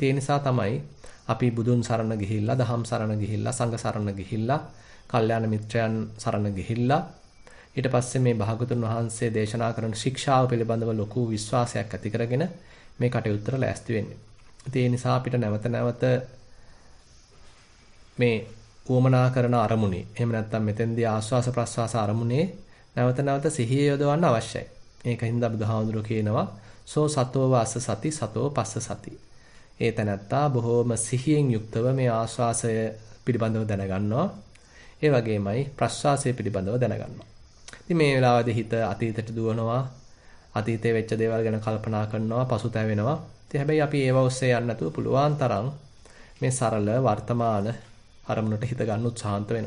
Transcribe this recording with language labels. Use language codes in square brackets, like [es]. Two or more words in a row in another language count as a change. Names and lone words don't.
[si] ඒ නිසා තමයි අපි බුදුන් සරණ ගිහිල්ලා, දහම් සරණ ගිහිල්ලා, සංඝ සරණ ගිහිල්ලා, කල්යාණ මිත්‍රයන් සරණ ගිහිල්ලා ඊට පස්සේ මේ භාගතුන් වහන්සේ දේශනා කරන ශික්ෂාව පිළිබඳව ලොකු විශ්වාසයක් ඇති කරගෙන මේ කටයුත්තට ලෑස්ති වෙන්නේ. ඒ නිසා අපිට නැවත නැවත මේ උවමනා කරන අරමුණේ එහෙම නැත්නම් මෙතෙන්දී ආස්වාස ප්‍රස්වාස අරමුණේ නැවත නැවත සිහිය යොදවන්න අවශ්‍යයි. ඒකින්ද බුදුහාමුදුරුවෝ කියනවා [pi] සෝ සතෝ වාස සති සතෝ පස්ස සති. [si] ඒ තැනත්තා බොහෝම සිහියෙන් යුක්තව මේ ආස්වාසය පිළිබඳව දැනගන්නවා. ඒ වගේමයි ප්‍රස්වාසය පිළිබඳව දැනගන්නවා. ඉතින් මේ වෙලාවේදී හිත අතීතයට දුවනවා. අතීතයේ වෙච්ච දේවල් ගැන කල්පනා කරනවා, පසුතැවෙනවා. ඉතින් හැබැයි අපි ඒව ඔස්සේ යන්න නැතුව පුළුවන් තරම් මේ සරල වර්තමාන අරමුණට හිත ගන්න උත්සාහන්ත වෙනවා.